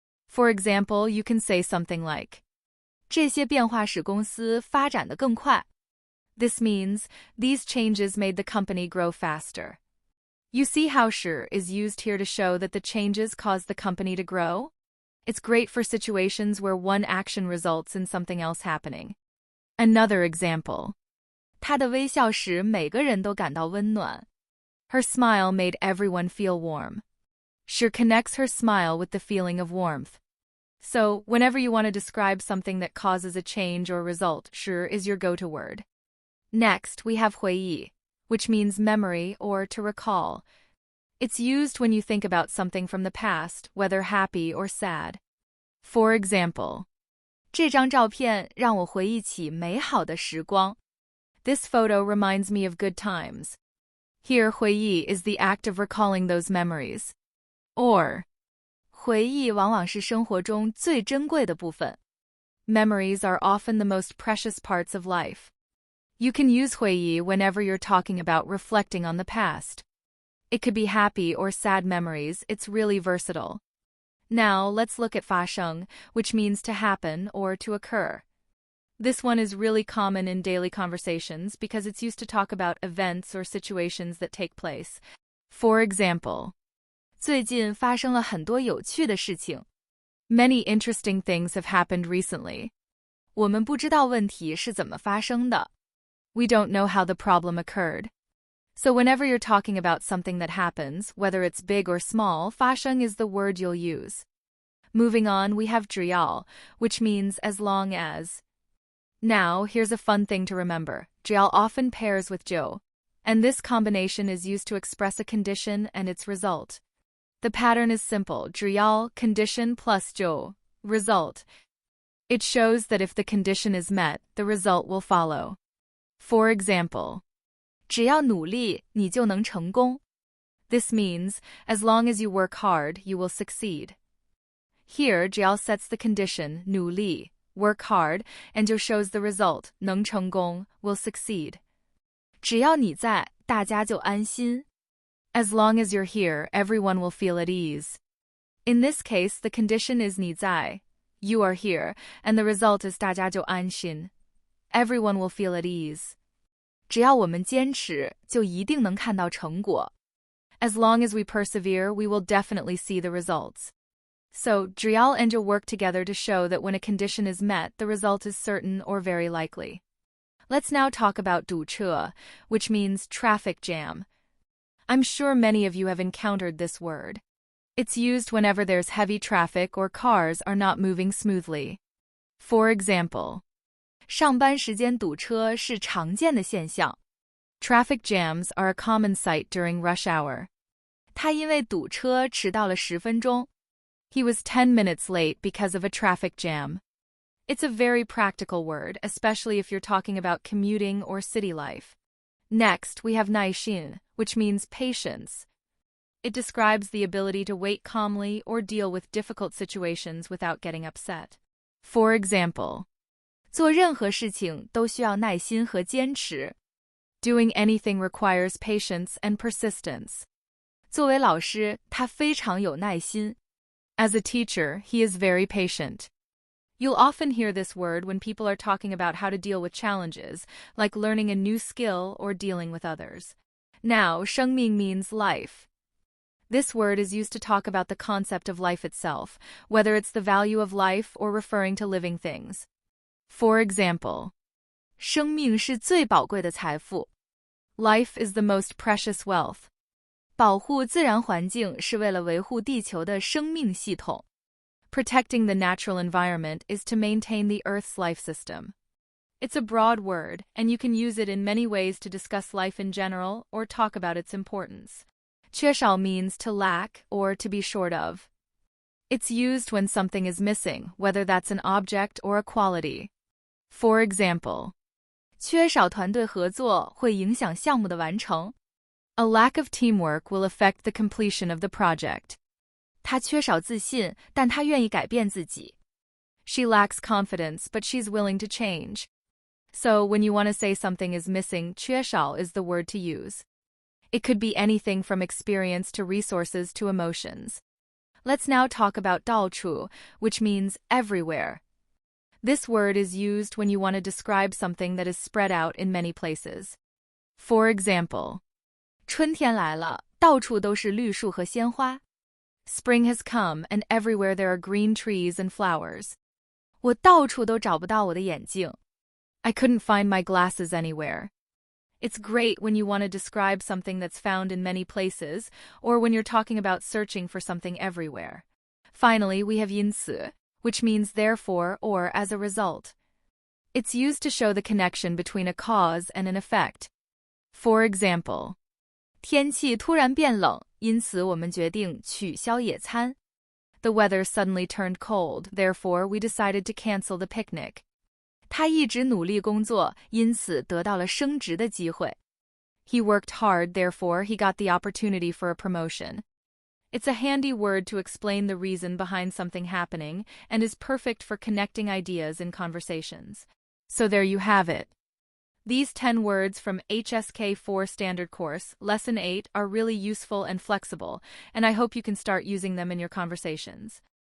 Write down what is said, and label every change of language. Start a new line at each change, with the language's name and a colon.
English: For example, you can say something like,
Chinese: 这些变化使公司发展得更快.
English: This means these changes made the company grow faster. You see how shi is used here to show that the changes caused the company to grow? It's great for situations where one action results in something else happening. Another example.
Chinese: 她的微笑使每个人都感到温暖.
English: Her smile made everyone feel warm. Shi connects her smile with the feeling of warmth. So, whenever you want to describe something that causes a change or result, shi is your go-to word. Next, we have 回忆, which means memory or to recall. It's used when you think about something from the past, whether happy or sad. For example,
Chinese: 这张照片让我回忆起美好的时光.
English: This photo reminds me of good times. Here, 回忆 is the act of recalling those memories.
Chinese: Or, 回忆往往是生活中最珍贵的部分.
English: Memories are often the most precious parts of life. You can use 回忆 whenever you're talking about reflecting on the past. It could be happy or sad memories. It's really versatile. Now, let's look at 发生, which means to happen or to occur. This one is really common in daily conversations because it's used to talk about events or situations that take place. For example,
Chinese: 最近发生了很多有趣的事情.
English: Many interesting things have happened recently.
Chinese: 我们不知道问题是怎么发生的.
English: We don't know how the problem occurred. So whenever you're talking about something that happens, whether it's big or small, 发生 is the word you'll use. Moving on, we have 只要, which means as long as. Now, here's a fun thing to remember. 只要 often pairs with 就, and this combination is used to express a condition and its result. The pattern is simple, 只要, condition plus 就, result. It shows that if the condition is met, the result will follow. For example,
Chinese: 只要努力，你就能成功.
English: This means, as long as you work hard, you will succeed. Here, 只要 sets the condition, 努力, work hard, and 就 shows the result, 能成功, will succeed.
Chinese: 只要你在，大家就安心.
English: As long as you're here, everyone will feel at ease. In this case, the condition is 你在, you are here, and the result is
Chinese: 大家就安心.
English: Everyone will feel at ease.
Chinese: 只要我们坚持，就一定能看到成果.
English: As long as we persevere, we will definitely see the results. So, 只要 and 就 work together to show that when a condition is met, the result is certain or very likely. Let's now talk about 堵车, which means traffic jam. I'm sure many of you have encountered this word. It's used whenever there's heavy traffic or cars are not moving smoothly. For example,
Chinese: 上班时间堵车是常见的现象.
English: Traffic jams are a common sight during rush hour.
Chinese: 他因为堵车迟到了10分钟.
English: He was 10 minutes late because of a traffic jam. It's a very practical word, especially if you're talking about commuting or city life. Next, we have 耐心, which means patience. It describes the ability to wait calmly or deal with difficult situations without getting upset. For example,
Chinese: 做任何事情都需要耐心和坚持.
English: Doing anything requires patience and persistence.
Chinese: 作为老师，他非常有耐心.
English: As a teacher, he is very patient. You'll often hear this word when people are talking about how to deal with challenges, like learning a new skill or dealing with others. Now, 生命 means life. This word is used to talk about the concept of life itself, whether it's the value of life or referring to living things. For example,
Chinese: 生命是最宝贵的财富.
English: Life is the most precious wealth.
Chinese: 保护自然环境是为了维护地球的生命系统.
English: Protecting the natural environment is to maintain the Earth's life system. It's a broad word, and you can use it in many ways to discuss life in general or talk about its importance. 缺少 means to lack or to be short of. It's used when something is missing, whether that's an object or a quality. For example,
Chinese: 缺少团队合作会影响项目的完成.
English: A lack of teamwork will affect the completion of the project.
Chinese: 她缺少自信，但她愿意改变自己.
English: She lacks confidence, but she's willing to change. So, when you want to say something is missing, 缺少 is the word to use. It could be anything from experience to resources to emotions. Let's now talk about 到处, which means everywhere. This word is used when you want to describe something that is spread out in many places. For example,
Chinese: 春天来了，到处都是绿树和鲜花.
English: Spring has come, and everywhere there are green trees and flowers.
Chinese: 我到处都找不到我的眼镜.
English: I couldn't find my glasses anywhere. It's great when you want to describe something that's found in many places, or when you're talking about searching for something everywhere. Finally, we have 因此, which means therefore or as a result. It's used to show the connection between a cause and an effect. For example,
Chinese: 天气突然变冷，因此我们决定取消野餐.
English: The weather suddenly turned cold, therefore we decided to cancel the picnic.
Chinese: 他一直努力工作，因此得到了升职的机会.
English: He worked hard, therefore he got the opportunity for a promotion. It's a handy word to explain the reason behind something happening and is perfect for connecting ideas in conversations. So there you have it. These 10 words from HSK 4 Standard Course, Lesson 8, are really useful and flexible, and I hope you can start using them in your conversations.